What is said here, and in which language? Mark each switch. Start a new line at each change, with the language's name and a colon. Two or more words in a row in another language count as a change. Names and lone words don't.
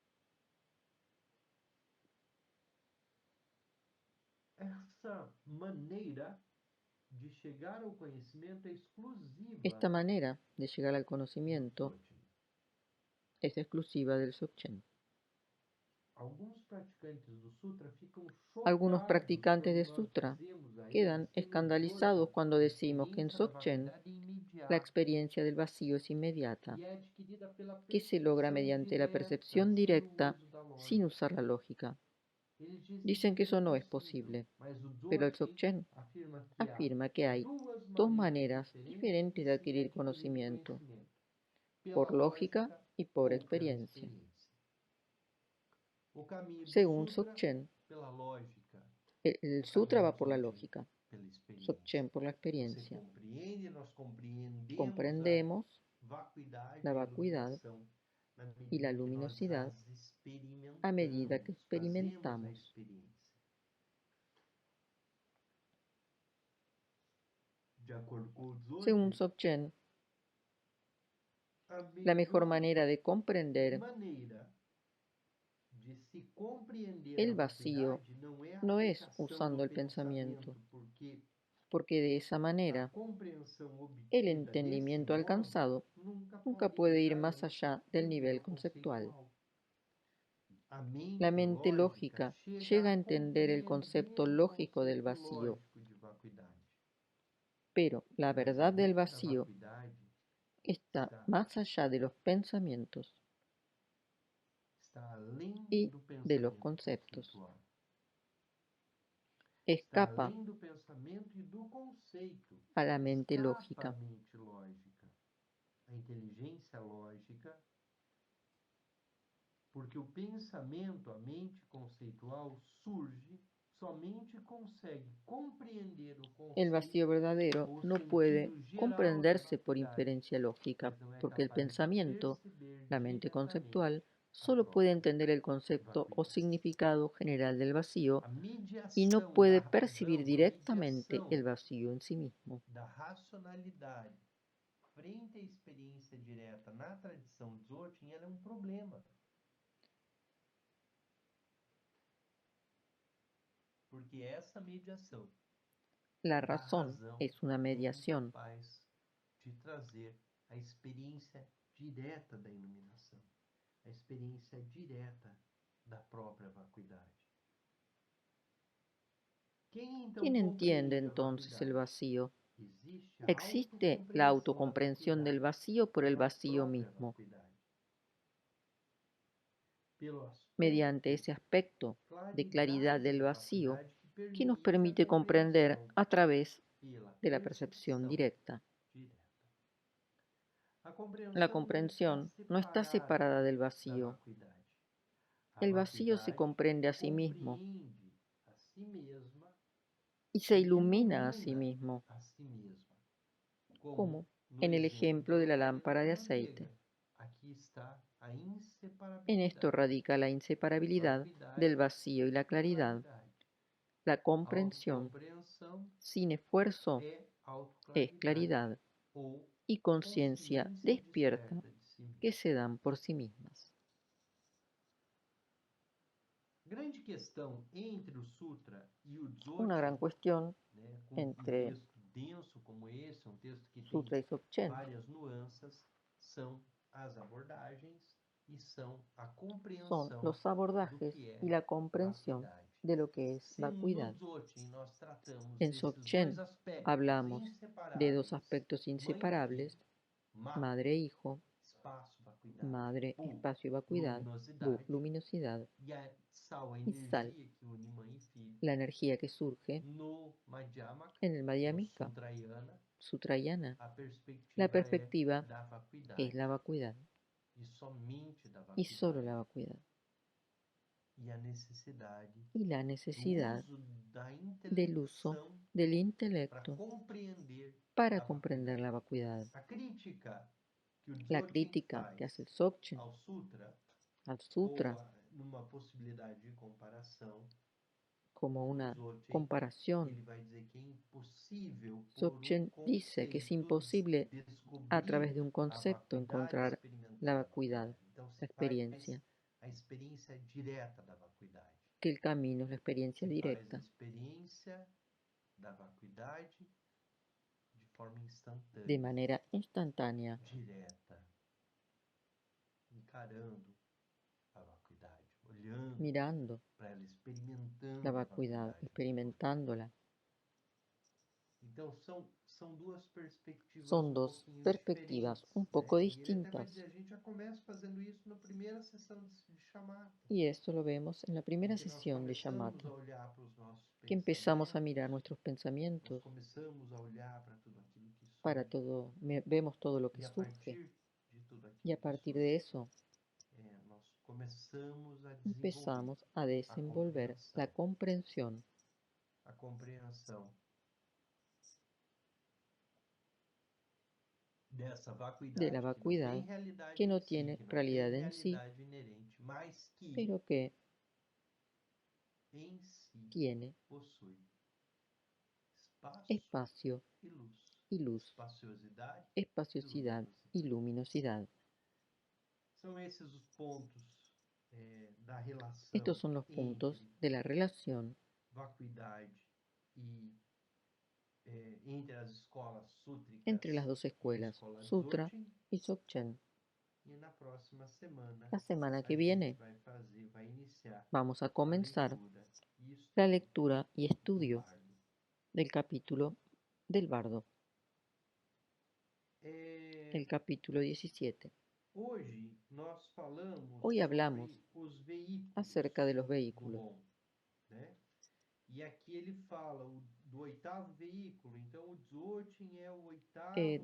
Spanish: Esta manera de llegar al conocimiento es exclusiva del Dzogchen. Algunos
Portuguese: chocados
Spanish: practicantes
Portuguese: quando
Spanish: de
Portuguese: nós
Spanish: sutra
Portuguese: dizemos a
Spanish: quedan
Portuguese: eles que no
Spanish: escandalizados
Portuguese: Dzogchen
Spanish: cuando
Portuguese: a
Spanish: decimos que en
Portuguese: experiência da
Spanish: Dzogchen
Portuguese: vacuidade é
Spanish: la
Portuguese: imediata
Spanish: experiencia del vacío es inmediata,
Portuguese: e é adquirida pela
Spanish: que se logra
Portuguese: percepção
Spanish: mediante la
Portuguese: direta,
Spanish: percepción
Portuguese: sem o
Spanish: directa
Portuguese: uso da
Spanish: sin
Portuguese: lógica.
Spanish: usar la lógica.
Portuguese: Eles dizem que
Spanish: Dicen que
Portuguese: isso é
Spanish: eso no es
Portuguese: impossível,
Spanish: posible,
Portuguese: mas o
Spanish: pero el
Portuguese: Dzogchen
Spanish: Dzogchen
Portuguese: afirma que há
Spanish: afirma que hay
Portuguese: duas
Spanish: dos
Portuguese: maneiras
Spanish: maneras
Portuguese: diferentes
Spanish: diferentes
Portuguese: de
Spanish: de
Portuguese: se adquirir
Spanish: adquirir conocimiento,
Portuguese: conhecimento, pela
Spanish: por lógica
Portuguese: lógica
Spanish: y por
Portuguese: ou pela
Spanish: experiencia.
Portuguese: experiência. O caminho do
Spanish: Según
Portuguese: Sutra,
Spanish: Dzogchen,
Portuguese: pela lógica.
Spanish: el
Portuguese: O caminho
Spanish: sutra
Portuguese: do
Spanish: va por la
Portuguese: Dzogchen,
Spanish: lógica,
Portuguese: pela experiência.
Spanish: Dzogchen por la
Portuguese: Você
Spanish: experiencia.
Portuguese: compreende, nós compreendemos a
Spanish: Comprendemos
Portuguese: vacuidade
Spanish: la
Portuguese: e a
Spanish: vacuidad
Portuguese: iluminação na
Spanish: y la
Portuguese: medida que nós
Spanish: luminosidad
Portuguese: as
Spanish: a medida que
Portuguese: experimentamos, fazemos a
Spanish: experimentamos.
Portuguese: experiência. De acordo com o
Spanish: Según
Portuguese: Dzogchen,
Spanish: Dzogchen,
Portuguese: a
Spanish: la mejor
Portuguese: melhor
Spanish: manera de comprender
Portuguese: maneira de se compreender a
Spanish: el vacío
Portuguese: vacuidade não é a
Spanish: no es
Portuguese: aplicação do
Spanish: usando el
Portuguese: pensamento,
Spanish: pensamiento,
Portuguese: porque
Spanish: porque de esa
Portuguese: a
Spanish: manera
Portuguese: compreensão
Spanish: el
Portuguese: obtida desse
Spanish: entendimiento
Portuguese: modo
Spanish: alcanzado
Portuguese: nunca
Spanish: nunca
Portuguese: pode
Spanish: puede
Portuguese: ir
Spanish: ir más
Portuguese: além
Spanish: allá
Portuguese: do
Spanish: del nivel
Portuguese: nível
Spanish: conceptual.
Portuguese: conceitual. A
Spanish: La
Portuguese: mente
Spanish: mente
Portuguese: lógica
Spanish: lógica
Portuguese: chega
Spanish: llega
Portuguese: a
Spanish: a entender el concepto
Portuguese: compreender o
Spanish: lógico del
Portuguese: conceito
Spanish: vacío,
Portuguese: lógico de vacuidade,
Spanish: pero la
Portuguese: mas a
Spanish: verdad del
Portuguese: mente da
Spanish: vacío
Portuguese: vacuidade
Spanish: está
Portuguese: está,
Spanish: más allá de los pensamientos
Portuguese: está além
Spanish: y
Portuguese: do
Spanish: de los
Portuguese: pensamento
Spanish: conceptos.
Portuguese: conceitual. Está
Spanish: Escapa
Portuguese: além do pensamento e do conceito.
Spanish: a la mente
Portuguese: Escapa a
Spanish: lógica.
Portuguese: mente lógica, a inteligência lógica, porque o pensamento, a mente conceitual, surge, somente consegue compreender o
Spanish: El
Portuguese: conceito
Spanish: vacío verdadero
Portuguese: ou o
Spanish: no puede
Portuguese: sentido geral da
Spanish: comprenderse por
Portuguese: vacuidade,
Spanish: inferencia lógica,
Portuguese: mas não é
Spanish: porque el
Portuguese: capaz de
Spanish: pensamiento,
Portuguese: perceber
Spanish: la mente
Portuguese: diretamente
Spanish: conceptual,
Portuguese: a
Spanish: solo puede
Portuguese: própria
Spanish: entender el concepto o
Portuguese: vacuidade.
Spanish: significado general del vacío
Portuguese: A
Spanish: y no
Portuguese: mediação da
Spanish: puede percibir
Portuguese: razão, a
Spanish: directamente
Portuguese: mediação
Spanish: el vacío en sí mismo.
Portuguese: da racionalidade frente à experiência direta na tradição Dzogchen, ela é um problema. Porque essa mediação
Spanish: La
Portuguese: da
Spanish: razón
Portuguese: razão
Spanish: es una
Portuguese: é
Spanish: mediación.
Portuguese: incapaz de trazer a experiência direta da iluminação, a experiência direta da própria vacuidade. Quem então
Spanish: ¿Quién entiende
Portuguese: compreende a
Spanish: entonces el
Portuguese: vacuidade?
Spanish: vacío?
Portuguese: Existe a
Spanish: Existe la autocomprensión del vacío por el
Portuguese: pela
Spanish: vacío
Portuguese: própria
Spanish: mismo.
Portuguese: vacuidade. Pelo
Spanish: Mediante
Portuguese: aspecto
Spanish: ese aspecto de claridad
Portuguese: claridade
Spanish: del
Portuguese: da
Spanish: vacío
Portuguese: vacuidade
Spanish: que nos
Portuguese: a
Spanish: permite comprender
Portuguese: compreensão
Spanish: a través
Portuguese: pela
Spanish: de la percepción
Portuguese: percepção
Spanish: directa.
Portuguese: direta. A
Spanish: La
Portuguese: compreensão não está
Spanish: comprensión no está
Portuguese: separada
Spanish: separada del
Portuguese: da
Spanish: vacío.
Portuguese: vacuidade. A
Spanish: El vacío se
Portuguese: vacuidade
Spanish: comprende a sí mismo
Portuguese: compreende a si mesma
Spanish: y se
Portuguese: e
Spanish: ilumina a sí
Portuguese: ilumina
Spanish: mismo,
Portuguese: a si mesma. Como
Spanish: como
Portuguese: no
Spanish: en el
Portuguese: exemplo
Spanish: ejemplo
Portuguese: da
Spanish: de la
Portuguese: lamparina
Spanish: lámpara
Portuguese: com
Spanish: de
Portuguese: manteiga.
Spanish: aceite.
Portuguese: Aqui está a
Spanish: En esto
Portuguese: inseparabilidade,
Spanish: radica la inseparabilidad del
Portuguese: vacuidade
Spanish: vacío y la
Portuguese: e
Spanish: claridad.
Portuguese: claridade.
Spanish: La comprensión
Portuguese: Autocompreensão
Spanish: sin esfuerzo
Portuguese: é
Spanish: es
Portuguese: autoclaridade
Spanish: claridad
Portuguese: ou
Spanish: y conciencia
Portuguese: consciência
Spanish: despierta
Portuguese: desperta de si
Spanish: que
Portuguese: mesmo.
Spanish: se dan por sí mismas.
Portuguese: Grande questão entre o Sutra e o
Spanish: Una gran
Portuguese: Dzogchen,
Spanish: cuestión
Portuguese: né, com um
Spanish: entre
Portuguese: texto denso como esse, um texto que tem
Spanish: Sutra y Dzogchen
Portuguese: várias nuances, são as abordagens e são a
Spanish: son
Portuguese: compreensão
Spanish: los
Portuguese: do
Spanish: abordajes
Portuguese: que
Spanish: y
Portuguese: é
Spanish: la comprensión
Portuguese: vacuidade.
Spanish: de lo que es
Portuguese: Se no
Spanish: vacuidad.
Portuguese: Dzogchen nós tratamos
Spanish: En
Portuguese: esses dois
Spanish: Dzogchen
Portuguese: aspectos
Spanish: hablamos de dos
Portuguese: inseparáveis,
Spanish: aspectos
Portuguese: mãe e filho,
Spanish: inseparables,
Portuguese: ma,
Spanish: madre e hijo,
Portuguese: espaço, vacuidade,
Spanish: madre,
Portuguese: bu,
Spanish: espacio y vacuidad, bu,
Portuguese: luminosidade,
Spanish: luminosidad,
Portuguese: e a sal, a
Spanish: y sal,
Portuguese: energia que une mãe e filho.
Spanish: la energía que surge
Portuguese: No Madhyamaka,
Spanish: en el
Portuguese: no
Spanish: Madhyamika,
Portuguese: Sutrayana,
Spanish: Sutrayana.
Portuguese: a
Spanish: La
Portuguese: perspectiva é
Spanish: perspectiva
Portuguese: da
Spanish: es
Portuguese: vacuidade,
Spanish: la vacuidad
Portuguese: e somente da
Spanish: y solo
Portuguese: vacuidade,
Spanish: la vacuidad.
Portuguese: e a necessidade
Spanish: Y la
Portuguese: do
Spanish: necesidad
Portuguese: uso da
Spanish: del uso
Portuguese: intelecção
Spanish: del
Portuguese: para
Spanish: intelecto
Portuguese: compreender
Spanish: para
Portuguese: a
Spanish: comprender
Portuguese: vacuidade.
Spanish: la vacuidad.
Portuguese: A crítica que o
Spanish: La
Portuguese: Dzogchen
Spanish: crítica que hace
Portuguese: faz
Spanish: el Dzogchen
Portuguese: ao Sutra,
Spanish: al
Portuguese: ou
Spanish: Sutra
Portuguese: numa possibilidade de comparação,
Spanish: como
Portuguese: o
Spanish: una
Portuguese: Dzogchen
Spanish: comparación,
Portuguese: ele vai dizer que é impossível por um
Spanish: Dzogchen dice que es
Portuguese: conceito
Spanish: imposible a través
Portuguese: descobrir
Spanish: de un
Portuguese: a
Spanish: concepto
Portuguese: vacuidade,
Spanish: encontrar la
Portuguese: experimentar a
Spanish: vacuidad,
Portuguese: vacuidade. Então
Spanish: la
Portuguese: se faz
Spanish: experiencia,
Portuguese: a experiência direta da vacuidade.
Spanish: que el camino es la experiencia
Portuguese: Se faz a
Spanish: directa,
Portuguese: experiência da vacuidade de forma
Spanish: de
Portuguese: instantânea,
Spanish: manera instantánea,
Portuguese: direta, encarando a vacuidade,
Spanish: mirando
Portuguese: para ela,
Spanish: experimentando la
Portuguese: a
Spanish: vacuidad,
Portuguese: vacuidade.
Spanish: experimentándola.
Portuguese: Então, são duas perspectivas
Spanish: Son
Portuguese: um
Spanish: dos
Portuguese: pouquinho
Spanish: perspectivas
Portuguese: diferentes,
Spanish: un
Portuguese: né?
Spanish: poco
Portuguese: E ele até vai
Spanish: distintas.
Portuguese: dizer, a gente já começa fazendo isso na primeira sessão de chamata,
Spanish: Y esto lo vemos en la primera
Portuguese: em que nós
Spanish: sesión de
Portuguese: começamos
Spanish: Yamata,
Portuguese: a olhar para os nossos
Spanish: que empezamos a mirar
Portuguese: pensamentos,
Spanish: nuestros
Portuguese: nós
Spanish: pensamientos
Portuguese: começamos a olhar para tudo aquilo que
Spanish: para
Portuguese: surge,
Spanish: todo, vemos todo lo que
Portuguese: e a
Spanish: surge
Portuguese: partir de tudo
Spanish: y
Portuguese: aquilo
Spanish: a
Portuguese: que
Spanish: partir de
Portuguese: surge,
Spanish: eso
Portuguese: nós começamos a desenvolver
Spanish: empezamos a desenvolver la comprensión
Portuguese: a compreensão dessa
Spanish: de la
Portuguese: vacuidade que não tem
Spanish: vacuidad
Portuguese: realidade
Spanish: que
Portuguese: em
Spanish: no
Portuguese: si,
Spanish: tiene
Portuguese: que não tem
Spanish: realidad en sí,
Portuguese: realidade inerente, mas que
Spanish: pero que
Portuguese: em si
Spanish: tiene
Portuguese: possui espaço
Spanish: espacio
Portuguese: e luz,
Spanish: y luz,
Portuguese: espaciosidade e
Spanish: espaciosidad y
Portuguese: luminosidade.
Spanish: luminosidad.
Portuguese: São esses os pontos da
Spanish: Estos
Portuguese: relação
Spanish: son los puntos
Portuguese: entre
Spanish: de la relación
Portuguese: vacuidade e entre as escolas sútricas
Spanish: entre las dos
Portuguese: e a
Spanish: escuelas,
Portuguese: escola
Spanish: Sutra
Portuguese: Dzogchen.
Spanish: y Dzogchen.
Portuguese: E na próxima semana
Spanish: La semana
Portuguese: a
Spanish: que
Portuguese: gente
Spanish: viene
Portuguese: vai iniciar
Spanish: vamos a
Portuguese: a
Spanish: comenzar
Portuguese: leitura e
Spanish: la
Portuguese: estudo
Spanish: lectura y
Portuguese: do
Spanish: estudio
Portuguese: bardo.
Spanish: del capítulo del bardo,
Portuguese: É,
Spanish: el capítulo 17.
Portuguese: hoje nós falamos
Spanish: Hoy hablamos
Portuguese: sobre os veículos
Spanish: acerca de los
Portuguese: do
Spanish: vehículos.
Portuguese: bom, né? E aqui ele fala do oitavo veículo, então o Dzogchen é o oitavo